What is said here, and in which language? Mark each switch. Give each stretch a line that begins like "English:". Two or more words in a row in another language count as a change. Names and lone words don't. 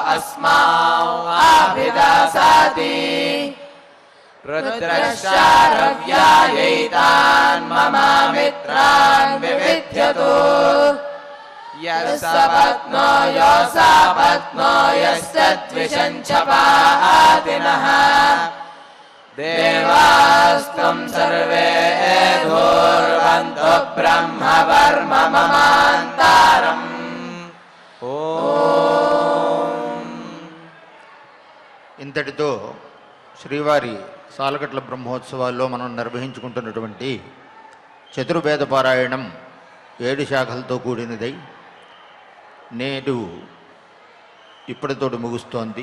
Sanskrit: अस्माभिदासाति रुद्रश्चारव्यायैतान् ममामित्रान् विविध्यतु यस्सपत्नो यो सापत्नो यस्य द्विषञ्चपातिनः देवास्त्वं सर्वे धूर्वन्तु ब्रह्मवर्म ममान्तारम्
Telugu: ఇంతటితో శ్రీవారి సాలగట్ల బ్రహ్మోత్సవాల్లో మనం నిర్వహించుకుంటున్నటువంటి చతుర్వేద పారాయణం 7 శాఖలతో కూడినదై నేడు ఇప్పటితోటి ముగుస్తోంది.